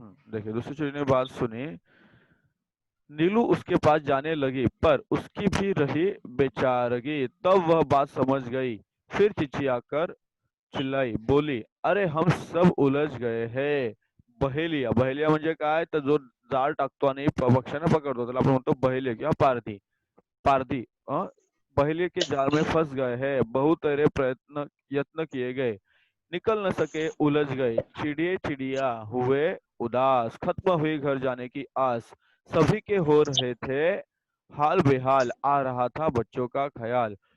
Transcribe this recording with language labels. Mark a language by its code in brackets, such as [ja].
[hi] देखिए, दूसरी चिड़ियों ने बात सुनी। नीलू उसके पास जाने लगी, पर उसकी भी रही बेचारगी। तब वह बात समझ गई, फिर चिचियाकर चिल्लाई, बोली, अरे हम सब उलझ गए हैं। [mr] बहेलिया, बहेलिया म्हणजे काय, तर जो जाळ टाकतो आणि पक्ष्यांना पकडतो त्याला आपण म्हणतो बहेलिया किंवा पारधी। [hi] पारधी बहेलिया के जाल में फंस गए हैं। बहुत तेरे प्रयत्न यत्न किए गए, निकल न सके, उलझ गए। चिड़िए चिड़िया हुए उदास, खत्म हुई घर जाने की आस। सभी के हो रहे थे हाल बेहाल, आ रहा था बच्चों का ख्याल।